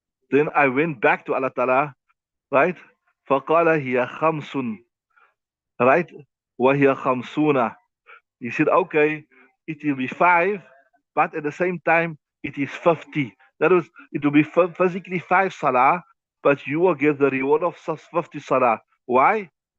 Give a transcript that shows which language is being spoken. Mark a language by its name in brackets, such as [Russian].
[English] Then I went back to Allah Ta'ala, right? [Arabic] فقال هي خمس, right? وهي خمسون. [English] He said, okay, it will be 5, but at the same time, it is 50. That is, it will be physically 5 salah, but you will get the reward of 50 salah. Why?